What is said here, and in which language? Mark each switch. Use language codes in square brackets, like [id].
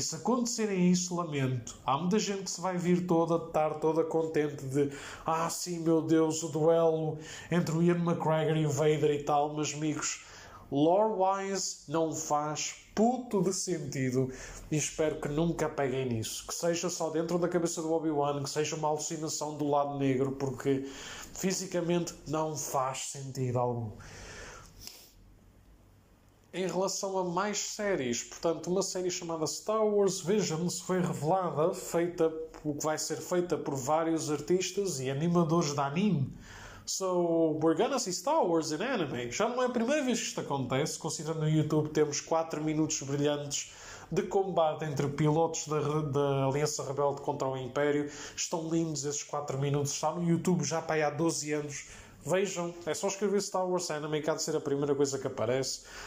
[pt] E se acontecerem isso, lamento. Há muita gente que se vai vir estar toda contente de sim, meu Deus, o duelo entre o Ian McGregor e o Vader e tal, mas amigos, lore-wise não faz puto de sentido, e espero que nunca peguem nisso, que seja só dentro da cabeça do Obi-Wan, que seja uma alucinação do lado negro, porque fisicamente não faz sentido algum. Em relação a mais séries, portanto, uma série chamada Star Wars Visions foi revelada, o que vai ser feita por vários artistas e animadores de anime. [en] So, we're gonna see Star Wars in anime. [pt] Já não é a primeira vez que isto acontece, considerando no YouTube temos 4 minutos brilhantes de combate entre pilotos da Aliança Rebelde contra o Império. Estão lindos esses 4 minutos. Está no YouTube já para aí há 12 anos. Vejam, é só escrever Star Wars Anime, que há de ser a primeira coisa que aparece.